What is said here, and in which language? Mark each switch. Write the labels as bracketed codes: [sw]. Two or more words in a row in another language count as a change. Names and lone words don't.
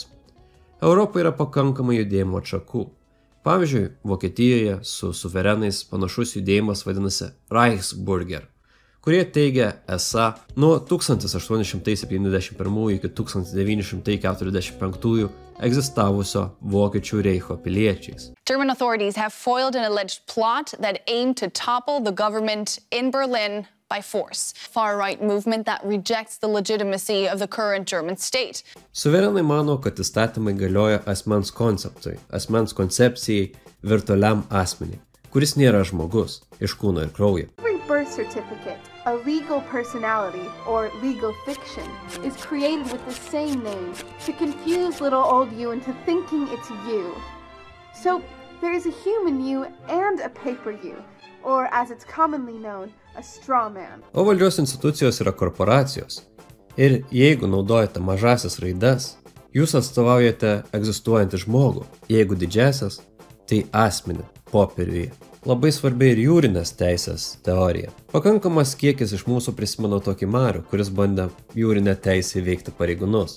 [lt] Europoje yra pakankamai judėjimo atšakų. Pavyzdžiui, Vokietijoje su suverenais panašus judėjimas vadinasi Reichsbürger, kurie teigia esą nuo 1871 iki 1945 egzistavusio Vokiečių reicho piliečiais. [en] German authorities have foiled an alleged plot that aimed to topple the government in Berlin by force. Far-right movement that rejects the legitimacy of the current German state. [lt] Suverenai mano, kad įstatymai galioja asmens konceptui, asmens koncepcijai, virtualiam asmeniui, kuris nėra žmogus, iš kūno ir kraujo. [en] Birth certificate, a legal personality, or legal fiction, is created with the same name to confuse little old you into thinking it's you. So, there is a human you and a paper you, or as it's commonly known, a straw man. [lt] O valdžios institucijos yra korporacijos. Ir jeigu naudojate mažasias raides, jūs atstovaujate egzistuojantį žmogų. Jeigu didžiasias, tai asmenį popieriuje. Labai svarbi ir jūrinės teisės teorija. Pakankamas kiekis iš mūsų prisimena tokį Marių, kuris bandė jūrinę teisę įveikti pareigūnus.